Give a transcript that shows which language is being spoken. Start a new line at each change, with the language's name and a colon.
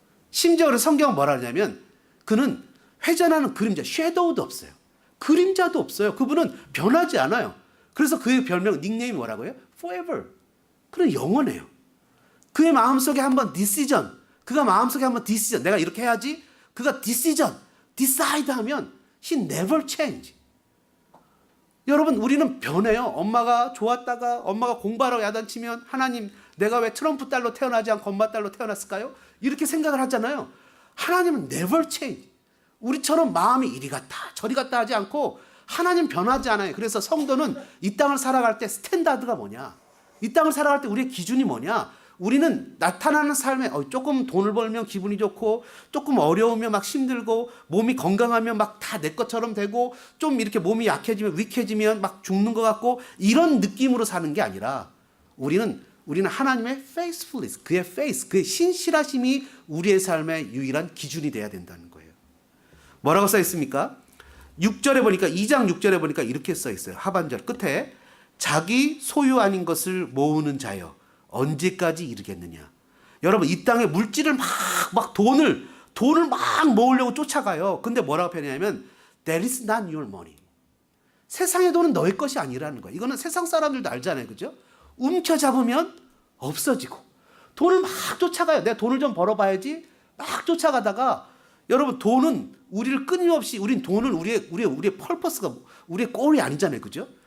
Korean: 심지어 그래서 성경은 뭐라 하냐면 그는 회전하는 그림자, 섀도우도 없어요. 그림자도 없어요. 그분은 변하지 않아요. 그래서 그의 별명, 닉네임이 뭐라고요?
English: Forever.
Korean: 그는 영원해요. 그의 마음속에 한번 decision, 그가 마음속에 한번 decision, 내가 이렇게 해야지. 그가
English: decision, decide
Korean: 하면
English: he never change.
Korean: 여러분, 우리는 변해요. 엄마가 좋았다가 엄마가 공부하라고 야단치면 하나님, 내가 왜 트럼프 딸로 태어나지 않고 엄마 딸로 태어났을까요? 이렇게 생각을 하잖아요. 하나님은
English: never change.
Korean: 우리처럼 마음이 이리 갔다 저리 갔다 하지 않고 하나님 변하지 않아요. 그래서 성도는 이 땅을 살아갈 때 스탠다드가 뭐냐? 이 땅을 살아갈 때 우리의 기준이 뭐냐? 우리는 나타나는 삶에 조금 돈을 벌면 기분이 좋고 조금 어려우면 막 힘들고 몸이 건강하면 막 다 내 것처럼 되고 좀 이렇게 몸이 약해지면 위해지면 막 죽는 것 같고 이런 느낌으로 사는 게 아니라 우리는 하나님의 faithfulness, 그의 faith, 그의 신실하심이 우리의 삶의 유일한 기준이 돼야 된다는 거예요. 뭐라고 써 있습니까? 6절에 보니까 2장 6절에 보니까 이렇게 써 있어요. 하반절 끝에 자기 소유 아닌 것을 모으는 자여 언제까지 이르겠느냐. 여러분, 이 땅에 물질을 막 돈을 막 모으려고 쫓아가요. 근데 뭐라고 표현하냐면
English: that is not your money.
Korean: 세상의 돈은 너의 것이 아니라는 거예요. 이거는 세상 사람들도 알잖아요. 그죠? 움켜잡으면 없어지고 돈을 막 쫓아가요. 내가 돈을 좀 벌어봐야지 막 쫓아가다가 여러분 돈은 우리를 끊임없이 우린 돈은 우리의 펄퍼스가 우리의 골이 아니잖아요. 그죠?